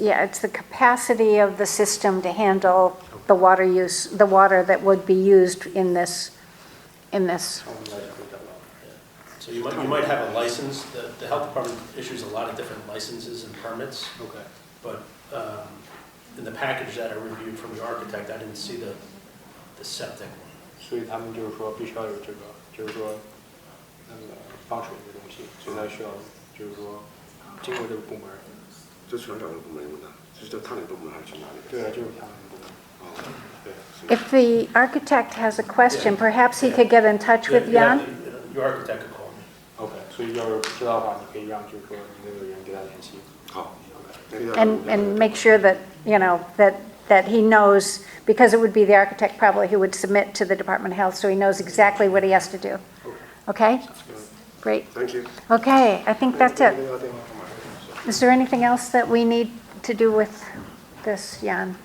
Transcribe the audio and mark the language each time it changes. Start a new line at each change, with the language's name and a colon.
English: it's the capacity of the system to handle the water use, the water that would be used in this. So you might have a license. The health department issues a lot of different licenses and permits. Okay. But in the package that I reviewed from your architect, I didn't see the septic one.
Chinese: 所以他们就是说必须要有这个，就是说那个放水的东西，所以他需要就是说经过这个部门。这全找这个部门用的，是叫他那个部门还是去哪里？对啊，就是他们部门。哦，对。
English: If the architect has a question, perhaps he could get in touch with Yeah, Jan? your architect could call me.
Chinese: OK，所以要是不知道的话，你可以让就是说你那个人给他联系。好。
English: And make sure that, that he knows, because it would be the architect probably who would submit to the Department of Health, so he knows exactly what he has to do. Okay? Great. Thank you. Okay, I think that's it. Is there anything else that we need to do with this, Jan?